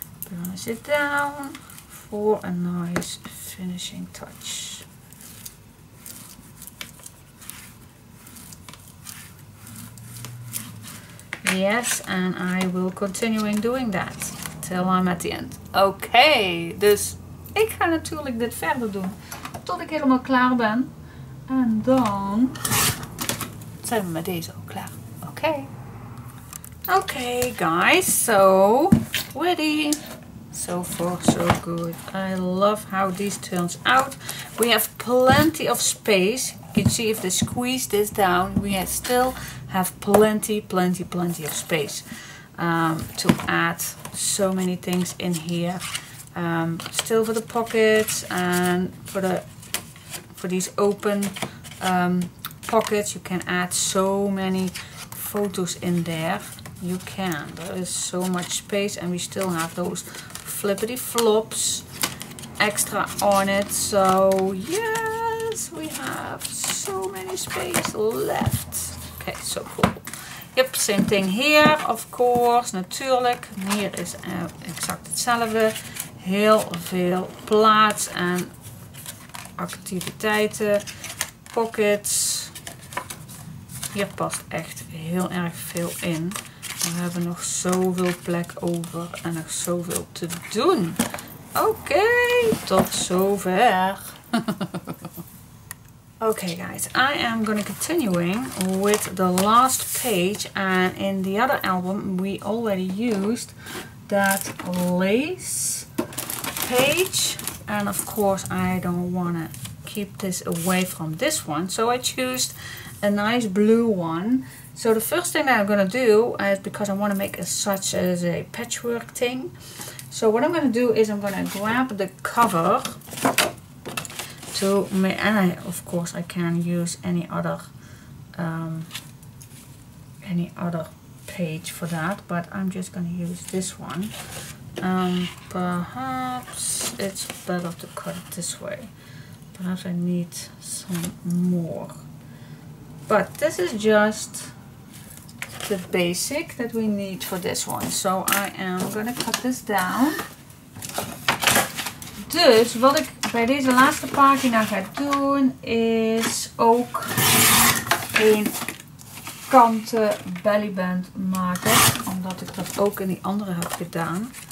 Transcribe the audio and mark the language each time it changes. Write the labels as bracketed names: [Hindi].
[English] Burnish it down for a nice finishing touch. Yes, and I will continue doing that till I'm at the end. [Dutch] Okay, dus ik ga natuurlijk dit verder doen tot ik helemaal klaar ben. En dan zijn we met deze ook klaar. [English] Oké. Okay, guys. So, ready. So far, so good. I love how this turns out. We have plenty of space. You can see if they squeeze this down, we still have plenty of space to add so many things in here. Still for the pockets and for these open pockets, you can add so many photos in there, you can. There is so much space, and we still have those flippity flops extra on it. So yes, we have so many space left. Okay, so cool. Yep, same thing here, of course, [Dutch] natuurlijk. Hier is exact hetzelfde. Heel veel plaats en activiteiten, pockets. Hier past echt heel erg veel in. We hebben nog zoveel plek over en nog zoveel te doen. Oké, tot zover. [English] Okay guys, I am going to continuing with the last page, and in the other album we already used that lace page, and of course I don't want to keep this away from this one, so I chose a nice blue one. So the first thing that I'm going to do is, because I want to make such as a patchwork thing, so what I'm going to do is I'm going to grab the cover to make, and of course I can use any other page for that, but I'm just going to use this one. Perhaps it's better to cut it this way. Perhaps I need some more. But this is just the basic that we need for this one. So I am going to cut this down. [Dutch] Dus wat ik bij deze laatste pagina ga doen is ook een kanten bellyband maken. Omdat ik dat ook in die andere heb gedaan.